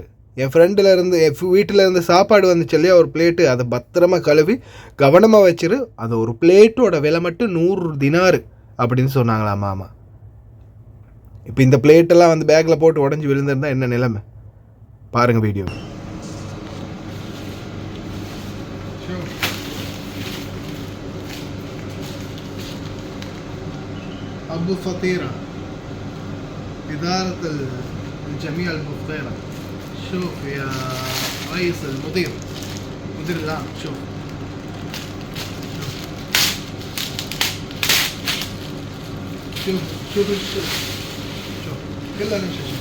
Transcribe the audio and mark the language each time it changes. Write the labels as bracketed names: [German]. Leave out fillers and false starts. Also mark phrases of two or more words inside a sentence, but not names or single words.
[Tamil] என் ஃப்ரெண்டிலேருந்து என் வீட்டிலேருந்து சாப்பாடு வந்துச்சு இல்லையா ஒரு பிளேட்டு, அதை பத்திரமா கழுவி கவனமாக வச்சிரு, அது ஒரு பிளேட்டோட விலை மட்டும் 100 தினார் அப்படின்னு சொன்னாங்களா மாமா. இப்போ இந்த பிளேட்டெல்லாம் பேக்கில் போட்டு உடஞ்சி விழுந்திருந்தா என்ன நிலைமை பாருங்கள் வீடியோ. [Arabic] أبو فطيرة إدارة الجميع البفطيرة. شوف يا رئيس المدير العام، شوف كلها نفس الشيء.